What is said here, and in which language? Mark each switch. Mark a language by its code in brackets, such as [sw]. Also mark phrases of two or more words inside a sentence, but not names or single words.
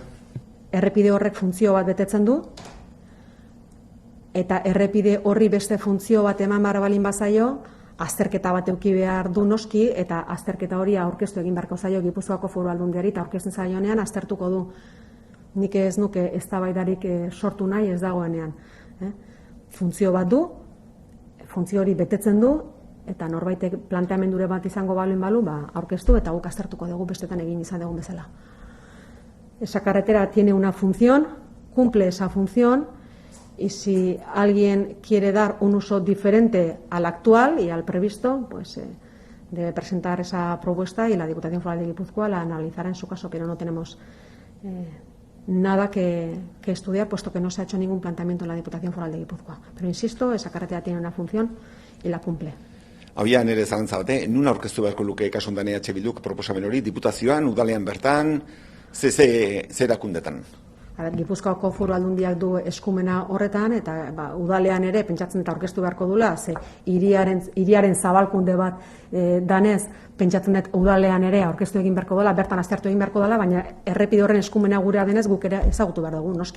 [eu] Errepide horrek funtzio bat betetzen du, eta errepide horri beste funtzio bat eman behar balin bazaio, azterketa bat eduki behar du noski, eta azterketa hori aurkeztu egin beharko zaio Gipuzkoako Foru Aldundiari, eta aurkezten zaionean aztertuko du. Nik ez nuke eztabaidarik sortu nahi ez dagoenean. Funtzio bat du, funtzio hori betetzen du, eta norbaitek planteamendure bat izango balin balu, aurkeztu eta guk aztertuko dugu bestetan egin izan dugun bezala. [es] Esa carretera tiene una función, cumple esa función, y si alguien quiere dar un uso diferente al actual y al previsto, pues debe presentar esa propuesta y la Diputación Foral de Guipúzcoa la analizará en su caso, pero no tenemos nada que estudiar, puesto que no se ha hecho ningún planteamiento en la Diputación Foral de Guipúzcoa. Pero insisto, esa carretera tiene una función y la cumple. [eu] Abian ere zalantza bate, nun aurkeztu beharko luke kasu honetan EH Bilduk proposamen hori, diputazioan, udalean bertan, ze erakundetan? Gipuzkoako Foru Aldundiak du eskumena horretan, eta udalean ere pentsatzen eta aurkeztu beharko dula, ze hiriaren zabalkunde bat danez, pentsatzen dut udalean ere aurkeztu egin beharko dela, bertan aztertu egin beharko dela, baina errepide horren eskumena gurea denez guk ere ezagutu behar dugu, noski.